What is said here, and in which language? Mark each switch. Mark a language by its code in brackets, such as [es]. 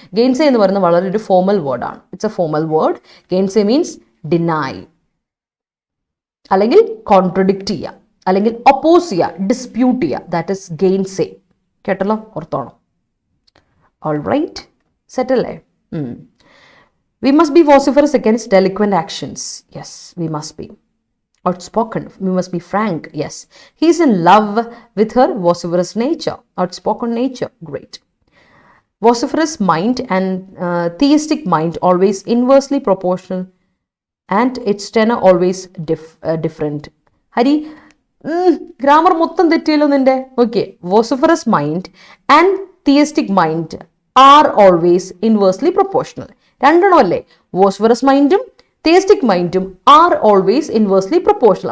[ml] ഗെയിൻസേ എന്ന് പറയുന്നത് വളരെ ഒരു ഫോമൽ വേർഡാണ്. [en] It's a formal word. [ml] ഗെയിൻസേ means deny, അല്ലെങ്കിൽ കോൺട്രഡിക്റ്റ് ചെയ്യുക, അല്ലെങ്കിൽ ഒപ്പോസ് ചെയ്യുക, ഡിസ്പ്യൂട്ട് ചെയ്യുക. [en] That is gainsay. [ml] കേട്ടല്ലോ, ഓർത്തോണം. [en] all right, [ml] സെറ്റ് അല്ലേ? [en] We must be vociferous against delinquent actions. Yes, we must be outspoken. We must be frank. Yes, he is in love with her vociferous nature, outspoken nature. Great. Vociferous mind and theistic mind always inversely proportional, and its tenor always different. Hari, [ml] grammar മൊത്തം തെറ്റിയല്ലോ നിന്റെ. [en] Okay, vociferous mind and theistic mind are always inversely proportional. [ml] രണ്ടെണ്ണം അല്ലേ? [en] Vociferous മൈൻഡും theistic മൈൻഡും are always inversely proportional.